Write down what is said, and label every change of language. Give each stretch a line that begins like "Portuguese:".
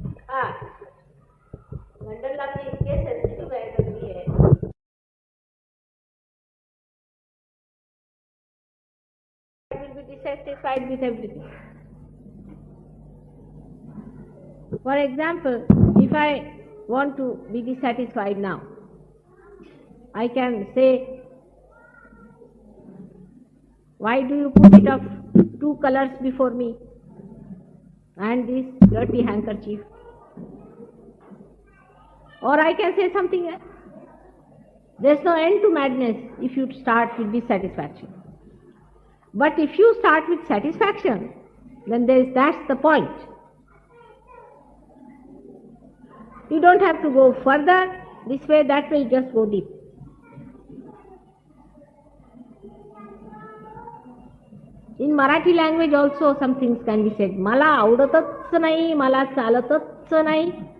Marathi: हा मंडलला मी इतके सेन्सिटिव्ह आहे दगडी आहे.
English: I will be dissatisfied with everything. For example, if I want to be dissatisfied now, I can say, why do you put it of two colors before me and this dirty handkerchief? Or I can say something else. There's no end to madness if you start with dissatisfaction. But if you start with satisfaction, then that's the point. You don't have to go further, this way, that way, you just go deep. In Marathi language also some things can be said.
Marathi: मला आवडतच नाही, मला चालतच नाही.